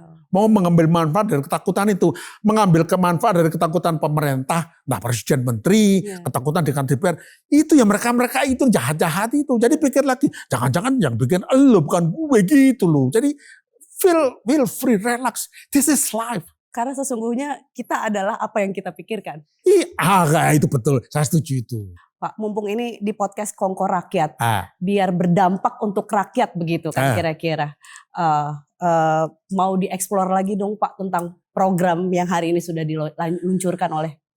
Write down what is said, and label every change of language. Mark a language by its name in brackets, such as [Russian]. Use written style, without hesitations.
[Indonesian] Mau mengambil manfaat dari ketakutan itu, mengambil kemanfaat dari ketakutan pemerintah, presiden, menteri, ketakutan dengan DPR, itu ya mereka itu jahat-jahat itu. Jadi pikir lagi, jangan-jangan yang bikin lo bukan gue gitu loh. Jadi [English] feel free, relax, this is life. [Indonesian] Karena sesungguhnya kita adalah apa yang kita pikirkan. Itu betul, saya setuju itu. Pak, mumpung ini di podcast Kongko Rakyat, biar berdampak untuk rakyat begitu kan kira-kira. Mau dieksplor lagi dong Pak tentang program yang hari ini sudah diluncurkan oleh